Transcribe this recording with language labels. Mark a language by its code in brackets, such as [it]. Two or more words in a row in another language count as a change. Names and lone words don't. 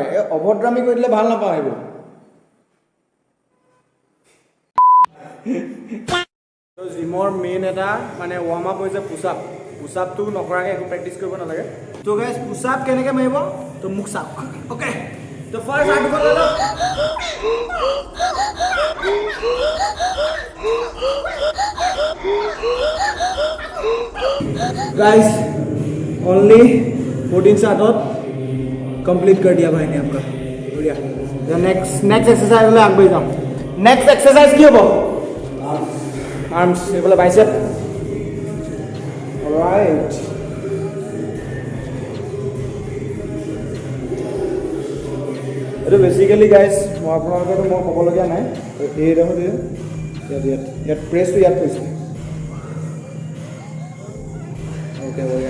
[as] এই অভদ্ৰামী কৰি দিলে ভাল নাপাওঁ এইবোৰ। তো জিমৰ মেইন এটা মানে ৱাৰ্ম আপ হৈছে পুছআপ। পুছআপটো নকৰাকৈ একো প্ৰেক্টিছ কৰিব নালাগে। তো গাইজ পুছআপ কেনেকৈ মাৰিব তো মোক চাওক, অ'কে? তো ফাৰ্ষ্ট হাতখন লৈ লওক। [en] guys only [hi] 14 से आदत कंप्लीट कर दिया भाई ने आपका, बढ़िया। [en] next exercise [hi] में आगे बढ़ जाओ। [en] next exercise [hi] की हो? आर्म्स, ये वाला बाइसेप। ऑलराइट, [as] এইটো বেসিক্যালি গাইস মই আপোনালোকক মই ক'বলগীয়া নাই। এই দেখো ইয়াত প্ৰেছটো ইয়াত কৰিছে, অ'কে বঢ়িয়া।